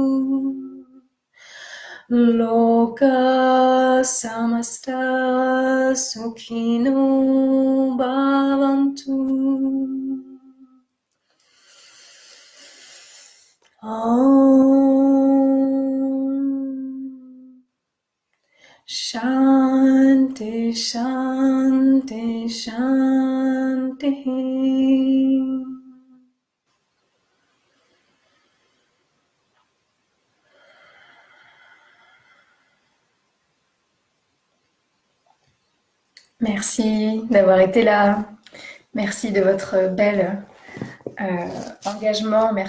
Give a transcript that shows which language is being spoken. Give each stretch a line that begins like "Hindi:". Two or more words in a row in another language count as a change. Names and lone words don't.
Sanskrit: Loka samasta sukhino bhavantu. Om Shanti Shanti Shanti.
French: Merci d'avoir été là. Merci de votre bel engagement.